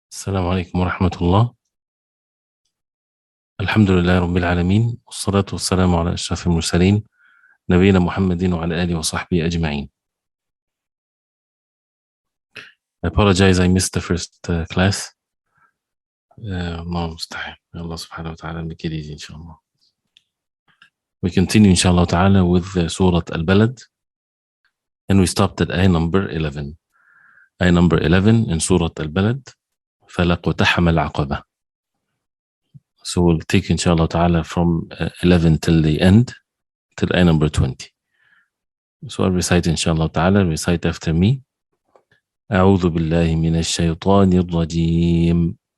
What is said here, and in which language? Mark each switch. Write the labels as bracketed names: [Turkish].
[Arabic] السلام عليكم ورحمة الله. الحمد لله رب العالمين، والصلاة والسلام على أشرف المرسلين نبينا محمد وعلى آله وصحبه أجمعين. [English] I apologize I missed the first class. [Arabic] الله المستعان. الله سبحانه وتعالى [English] make it easy [Arabic] إن شاء الله. [English] We continue [Arabic] إن شاء الله تعالى [English] with Surah Al-Balad, and we stopped at ayah number 11. Ayah number 11 in Surah Al-Balad, [Arabic] فَلَقُتَحَمَ الْعَقَبَةِ. [English] So we'll take [Arabic] إن شاء الله تعالى [English] from 11 till the end, till ayah number 20. So I'll recite [Arabic] إن شاء الله تعالى. [English] Recite after me. [Arabic] أعوذ بالله من الشيطان الرجيم.